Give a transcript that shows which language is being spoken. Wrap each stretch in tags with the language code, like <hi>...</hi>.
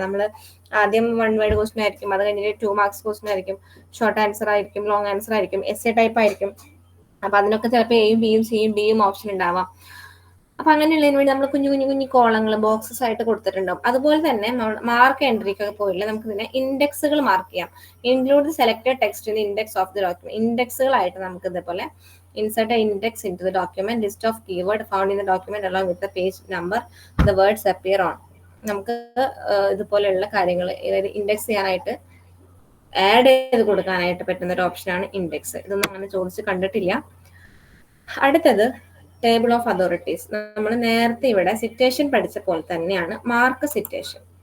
<ml>നമ്മൾ ആദ്യം 1 word question ആയിരിക്കും, അത് കഴിഞ്ഞിട്ട് 2 മാർക്സ് ക്വസ്റ്റ്യൻ ആയിരിക്കും, ഷോർട്ട് ആൻസർ ആയിരിക്കും, ലോങ് ആൻസർ ആയിരിക്കും, എസ്സേ ടൈപ്പ് ആയിരിക്കും. അപ്പൊ അതിനൊക്കെ ചിലപ്പോൾ എയും ബിയും സിയും ഡിയും ഓപ്ഷൻ ഉണ്ടാവാം. അപ്പൊ അങ്ങനെയുള്ളതിന് വേണ്ടി നമ്മൾ കുഞ്ഞു കുഞ്ഞു കുഞ്ഞു കോളങ്ങൾ ബോക്സസ് ആയിട്ട് കൊടുത്തിട്ടുണ്ടാവും. അതുപോലെ തന്നെ മാർക്ക് എൻട്രിക്കൊക്കെ പോയില്ല, നമുക്ക് ഇതിനെ ഇൻഡെക്സുകൾ മാർക്ക് ചെയ്യാം.</ml> <en>Include the selected text in the index of the document.</en> <ml>ഇൻഡെക്സുകളായിട്ട് നമുക്ക് ഇതേപോലെ</ml> <en>insert an index into the document, list of keyword found in the document along with the page number the words appear on.</en> <ml>നമുക്ക് ഇതുപോലെയുള്ള കാര്യങ്ങൾ index ചെയ്യാനായിട്ട് add ചെയ്ത് കൊടുക്കാനായിട്ട് പറ്റുന്ന ഒരു ഓപ്ഷനാണ് ഇൻഡെക്സ്. ഇതൊന്നും അങ്ങനെ ചോദിച്ച് കണ്ടിട്ടില്ല. അടുത്തത് ടേബിൾ ഓഫ് അതോറിറ്റീസ്. നമ്മൾ നേരത്തെ ഇവിടെ സിറ്റേഷൻ പഠിച്ച പോലെ തന്നെയാണ് മാർക്ക് സിറ്റേഷൻ.</ml>